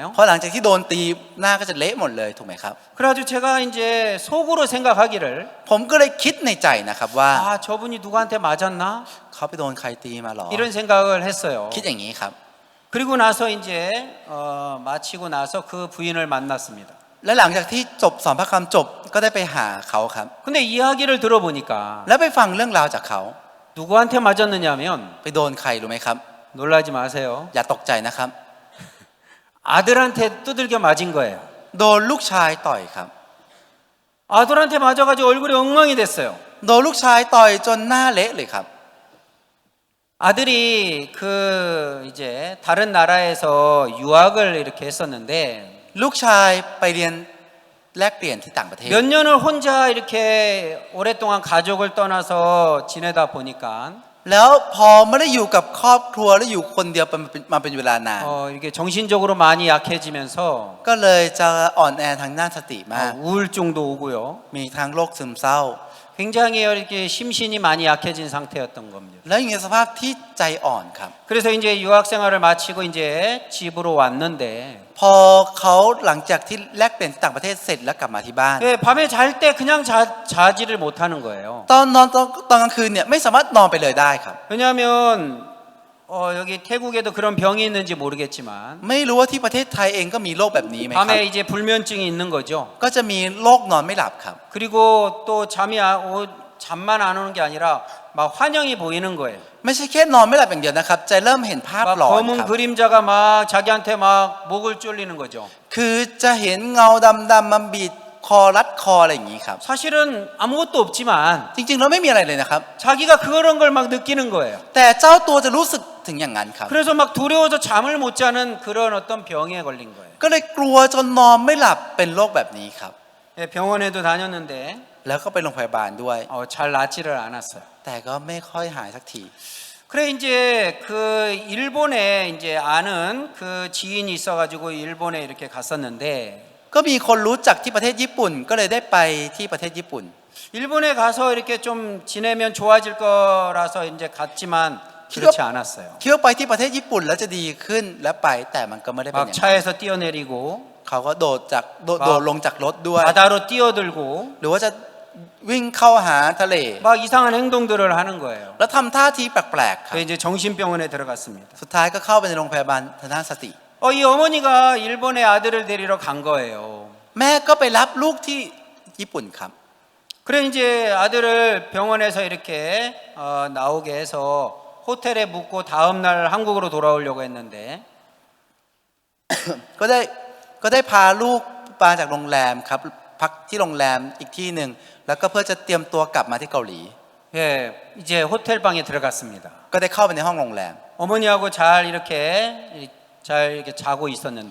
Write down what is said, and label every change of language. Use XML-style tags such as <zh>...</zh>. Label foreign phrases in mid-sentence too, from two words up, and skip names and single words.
<th>เพราะหลังจากที่โดนตีหน้าก็จะเละหมดเลยถูกไหมครับ</th> <ko>그래가지고 제가 이제 속으로 생각하기를</ko> <th>ผมก็เลยคิดในใจนะครับว่า</th> <ko>저분이 누구한테 맞았나?</ko> <th>เขาไปโดนใครตีมาหรอ</th> <ko>이런 생각을 했어요.</ko> <th>คิดอย่างนี้ครับ</th> <ko>그리고 나서 이제 마치고 나서 그 부인을 만났습니다.</ko> <th>และหลังจากที่จบสอนพระคำจบก็ได้ไปหาเขาครับ</th> <ko>근데 이야기를 들어보니까</ko> <th>แล้วไปฟังเรื่องราวจากเขา</th> <ko>누구한테 맞았느냐면</ko> <th>ไปโดนใครรู้ไหมครับ</th> <ko>놀라지 마세요.</ko> <th>อย่าตกใจนะครับ</th> <ko>아들한테 두들겨 맞은 거예요.</ko> <th>โดนลูกชายต่อยครับ</th> <ko>아들한테 맞아가지고 얼굴이 엉망이 됐어요.</ko> <th>โดนลูกชายต่อยจนหน้าเละเลยครับ</th> <ko>아들이 그 이제 다른 나라에서 유학을 이렇게 했었는데</ko> <th>ลูกชายไปเรียนแลกเปลี่ยนที่ต่างประเทศ</th> <ko>몇 년을 혼자 이렇게 오랫동안 가족을 떠나서 지내다 보니까</ko> <th>แล้วพอไม่ได้อยู่กับครอบครัวแล้วอยู่คนเดียวมาเป็นเวลานาน</th> <ko>이렇게 정신적으로 많이 약해지면서</ko> <th>ก็เลยจะอ่อนแอทางด้านสติมาก</th> <ko>우울증도 오고요.</ko> <th>มีทั้งโรคซึมเศร้า</th> <ko>굉장히 이렇게 심신이 많이 약해진 상태였던 겁니다.</ko> <th>แล้วอยู่ในสภาพที่ใจอ่อนครับ</th> <ko>그래서 이제 유학 생활을 마치고 이제 집으로 왔는데</ko> <th>พอเขาหลังจากที่แลกเปลี่ยนที่ต่างประเทศเสร็จแล้วกลับมาที่บ้าน</th> <ko>밤에 잘 때 그냥 자지를 못하는 거예요.</ko> <th>ตอนนอนตอนกลางคืนเนี่ยไม่สามารถนอนไปเลยได้ครับ</th> <ko>왜냐하면 여기 태국에도 그런 병이 있는지 모르겠지만</ko> <th>ไม่รู้ว่าที่ประเทศไทยเองก็มีโรคแบบนี้ไหมครับ</th> <ko>밤에 이제 불면증이 있는 거죠.</ko> <th>ก็จะมีโรคนอนไม่หลับครับ</th> <ko>그리고 또 잠만 안 오는 게 아니라 막 환영이 보이는 거예요.</ko> <th>ไม่ใช่แค่นอนไม่หลับอย่างเดียวนะครับใจเริ่มเห็นภาพ</th> <ko>막</ko> <th>หลอน</th> <ko>검은</ko> <th>ครับ</th> <ko>그림자가 막 자기한테 막 목을 졸리는 거죠.</ko> <th>คือจะเห็นเงาดำๆมาบีบคอรัดคออะไรอย่างนี้ครับ</th> <ko>사실은 아무것도 없지만</ko> <th>จริงๆแล้วไม่มีอะไรเลยนะครับ</th> <ko>자기가 그런 걸 막 느끼는 거예요.</ko> <th>แต่เจ้าตัวจะรู้สึกถึงอย่างนั้นครับ</th> <ko>그래서 막 두려워서 잠을 못 자는 그런 어떤 병에 걸린 거예요.</ko> <th>ก็เลยกลัวจนนอนไม่หลับเป็นโรคแบบนี้ครับ</th> <ko>병원에도 다녔는데</ko> <th>แล้วก็ไปโรงพยาบาลด้วย</th> <ko>잘 낫지를 않았어요.</ko> <th>แต่ก็ไม่ค่อยหายสักที</th> <ko>그래 이제 그 일본에 이제 아는 그 지인이 있어가지고 일본에 이렇게 갔었는데</ko> <th>ก็มีคนรู้จักที่ประเทศญี่ปุ่นก็เลยได้ไปที่ประเทศญี่ปุ่น</th> <ko>일본에 가서 이렇게 좀 지내면 좋아질 거라서 이제 갔지만 그렇지 않았어요.</ko> <th>คิดว่าไปที่ประเทศญี่ปุ่นแล้วจะดีขึ้นและไปแต่มันก็ไม่ได้เป็นอ</th> <ko>막</ko> <th>ย่างนั้น</th> <ko>차에서 뛰어내리고</ko> <th>เขาก็โดดลงจากรถด้วย</th> <ko>바다로 뛰어들고</ko> <th>หรือว่าจะวิ่งเข้าหาทะเล</th> <ko>막 이상한 행동들을 하는 거예요.</ko> <th>แล้วทำท่าทีแปลกๆครับ</th> <ko>그래서 이제 정신병원에 들어갔습니다.</ko> <th>สุดท้ายก็เข้าไปในโรงพยาบาลทางด้านสติ</th> <ko>이 어머니가 일본에 아들을 데리러 간 거예요.</ko> <th>แม่ก็ไปรับลูกที่ญี่ปุ่นครับ</th> <ko>그래 이제 아들을 병원에서 이렇게 나오게 해서 호텔에 묵고 다음 날 한국으로 돌아오려고 했는데</ko> <th>ก็ได้พาลูกมาจากโรงแรมครับพักที่โรงแรมอีกที่หนึ่งแล้วก็เพื่อจะเตรียมตัวกลับมาที่เกาหลี</th> <ko>예, 이제 호텔 방에 들어갔습니다.</ko> <th>ก็ได้เข้าไปในห้องโรงแรม</th> <ko>어머니하고 잘 이렇게 자고 있었는데</ko>